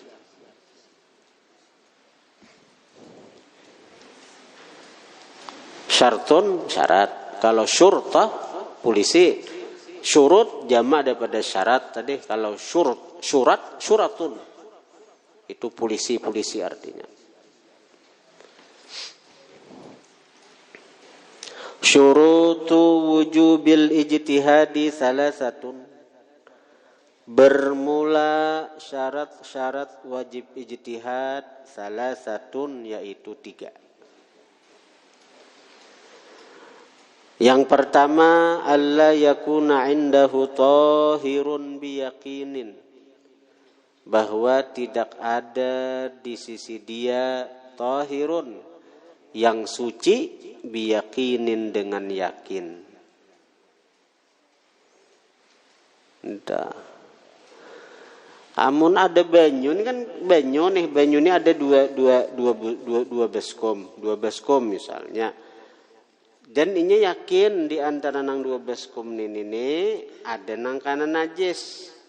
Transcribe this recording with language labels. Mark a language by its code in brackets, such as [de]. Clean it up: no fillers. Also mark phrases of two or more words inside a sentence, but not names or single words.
[id] Syartun syarat, kalau syurtah polisi, syurut jamak daripada syarat tadi. Kalau syuratun itu polisi artinya. [ar] شروط وجوب الاجتهاد ثلاثة. [id] Bermula syarat-syarat wajib ijtihad salasatun yaitu 3. Yang pertama, [ar] ألا يكون عنده طاهر بيقين. [id] Bahwa tidak ada di sisi dia tahirun yang suci biyaqinin dengan yakin. Entah. [bjn] Amun ada banyu ini kan banyu ini ada dua baskom misalnya. [id] Dan ini yakin di antara nang 2 baskom ini ada nang kana najis.